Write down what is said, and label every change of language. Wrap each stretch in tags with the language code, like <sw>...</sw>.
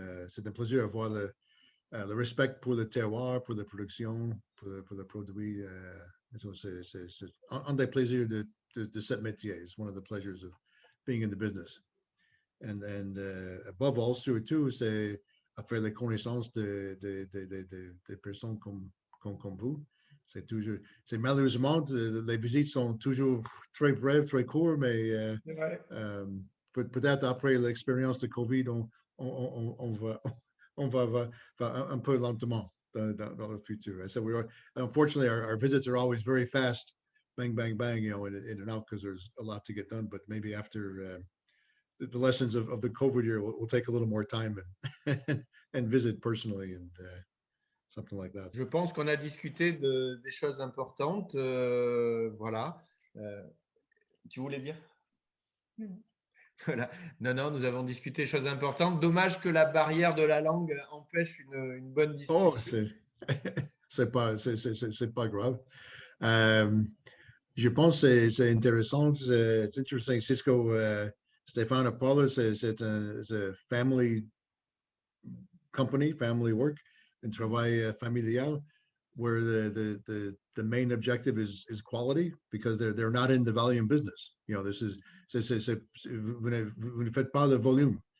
<fr>C'est un plaisir à voir le respect pour le terroir, pour la production, pour le produit. C'est un des plaisirs de cette métier.</fr> <en>It's one of the pleasures of being in the business. And above all,</en> <fr>surtout, c'est à faire la connaissance de personnes comme vous, c'est malheureusement, les visites sont toujours très brèves, très courtes, mais peut-être après l'expérience de Covid, on va un peu lentement dans le futur.</fr> <en>So unfortunately, our visits are always very fast, bang, bang, bang, in and out, because there's a lot to get done. But maybe after the lessons of the COVID year, we'll take a little more time and visit personally and something like that.</en> <fr>Je pense qu'on a discuté des choses importantes. Voilà. Tu voulais dire? Voilà. Non, nous avons discuté des choses importantes. Dommage que la barrière de la langue empêche une bonne discussion. C'est pas grave. Je pense que c'est intéressant. C'est interesting.</fr> <en>Cisco, Stephane and Paola,</en> <fr>c'est</fr> <en>a family company, family work, and</en> <fr>travail familial,</fr> <en>where the main objective is quality, because they're not in the volume business. This is</en> <fr>vous ne faites pas le volume.</fr>